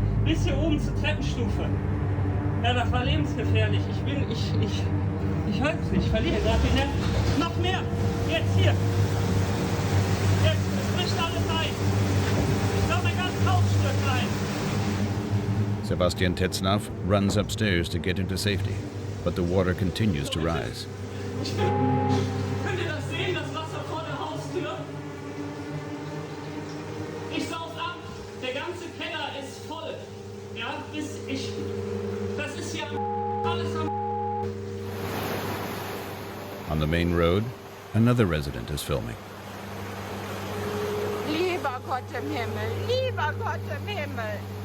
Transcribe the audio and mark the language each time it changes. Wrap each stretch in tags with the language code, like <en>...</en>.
<de>Bis hier oben zur Treppenstufe. Ja, das war lebensgefährlich. Ich höre es nicht. Ich verliere gerade die Nerven. Noch mehr. Jetzt hier. Jetzt, es bricht alles ein. Ich glaube, mein ganzes Haus stürzt ein.</de> <en>Sebastian Tetzlaff runs upstairs to get into safety, but the water continues to rise.</en> <de>Könnt ihr das sehen, das Wasser vor der Haustür? Ich saug ab. Der ganze Keller ist voll. Ja, das ist ja alles am...</de> <en>On the main road, another resident is filming.</en> <de>Lieber Gott im Himmel, lieber Gott im Himmel.</de>